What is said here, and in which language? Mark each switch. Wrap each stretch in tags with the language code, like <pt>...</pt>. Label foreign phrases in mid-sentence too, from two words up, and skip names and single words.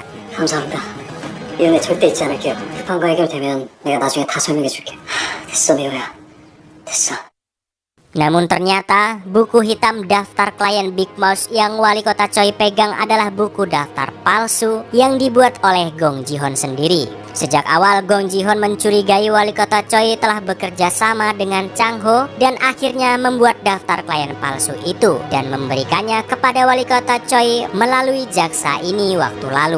<ko>감사합니다. 이런 애 절대 잊지 않을게요. 급한 거 해결되면 내가 나중에 다 설명해 줄게. 됐어 미호야. 됐어.</ko> <id>Namun ternyata buku hitam daftar klien Big Mouse yang wali kota Choi pegang adalah buku daftar palsu yang dibuat oleh Gong Ji-hoon sendiri. Sejak awal Gong Ji-hoon mencurigai wali kota Choi telah bekerja sama dengan Chang Ho dan akhirnya membuat daftar klien palsu itu dan memberikannya kepada wali kota Choi melalui jaksa ini waktu lalu.</id>